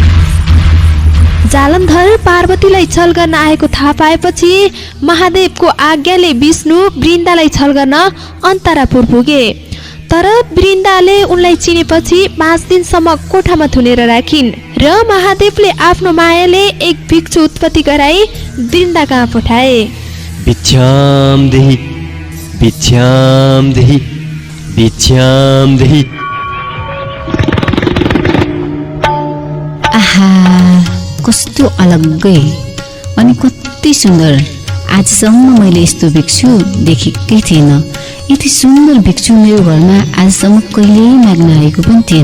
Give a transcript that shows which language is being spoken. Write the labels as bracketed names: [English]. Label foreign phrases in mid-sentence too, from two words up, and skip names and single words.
[Nepali] जालन्धर पार्वतीलाई छल गर्न आएको थाहा पाएपछि महादेवको आज्ञाले विष्णु वृन्दालाई छल गर्न अन्तरापुर पुगे। तर वृन्दाले उनलाई चिनेपछि 5 दिनसम्म कोठामा थुनेर राखिन् र महादेवले आफ्नो मायाले एक भिक्षु उत्पत्ति गराई वृन्दा कहाँ पठाए। [Sanskrit] भिक्षाम देहि, भिक्षाम देहि, भिक्षाम देहि। [Nepali] आहा, कस्तो अलग्गै अनि कति सुन्दर। आजसम्म मैले यस्तो भिक्षु देखेकै थिएन। यति सुन्दर भिक्षु मेरो घरमा आजसम्म कहिल्यै माग्न आएको पनि थिएन।